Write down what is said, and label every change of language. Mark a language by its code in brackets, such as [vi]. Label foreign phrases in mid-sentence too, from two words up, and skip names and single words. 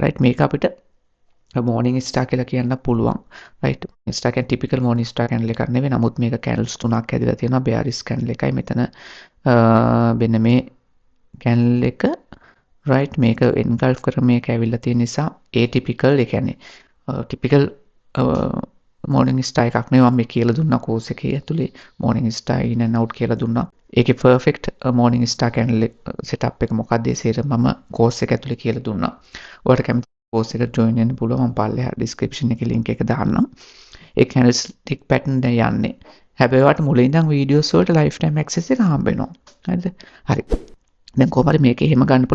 [si] රයිට් මේක අපිට [en] morning star [si] කියලා කියන්න පුළුවන්. රයිට් ස්ටාර් කියන්නේ [en] typical morning star candle [si] එකක් නෙවෙයි. නමුත් මේක කැන්ඩල්ස් තුනක් ඇදලා තියෙනවා. [en] bearish candle [si] එකයි මෙතන මෙන්න මේ කැන්ඩල් එක රයිට් මේක එන්ගල්ෆ් කර මේක ඇවිල්ලා තියෙන නිසා atypical ඒ කියන්නේ [en] typical morning star [si] එකක් නෙවෙයි. මම මේ කියලා දුන්නා කෝස් එකේ ඇතුලේ [en] morning star in and out [si] කියලා දුන්නා. ඒකේ [en] perfect morning star candle setup [si] එක මොකක්ද ඒ සේර මම කෝස් එක ඇතුලේ කියලා දුන්නා. ඔයාලට කැමති කෝස් එකට join වෙන්න පුළුවන්. මම පල්ලෙහා description එකේ link එක දාන්නම්. ඒ [en] candlestick pattern [si] දැන් යන්නේ. හැබැයි ඔයාලට මුලින් ඉඳන් videos වලට [en] lifetime access [si] එක හම්බ වෙනවා. හරිද? හරි. දැන් කොහොමද මේක එහෙම ගන්න පුළුවන්.